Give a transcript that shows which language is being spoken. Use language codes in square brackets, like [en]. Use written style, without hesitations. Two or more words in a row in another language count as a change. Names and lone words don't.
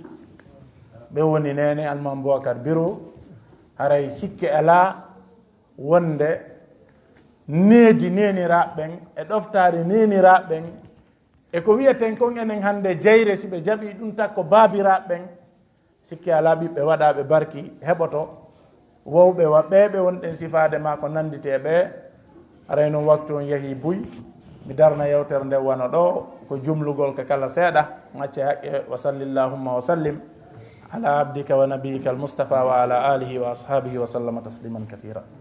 [ff] ɓe woni nene Almam Boubacar Biro haray sikke ala wonde needi neniraɓɓen e ɗoftare neniraɓɓen e ko wiyeten kon enen hande jeyre si ɓe jaɓi ɗum takko baabiraɓɓen sikke ala ɓiɓɓe waɗaɓe barki heɓoto wowɓe ɓeɓe wonɗen sifade ma ko nandite ɓe. aray noon waktu on yeehi buy mi darna yewtere nde wona ɗo ko jumlugol ka kala seeɗa acce haqqe [ar] وصل اللهم وسلم على عبدك ونبيك المصطفى وعلى آله وأصحابه وسلم تسليما كثيرا.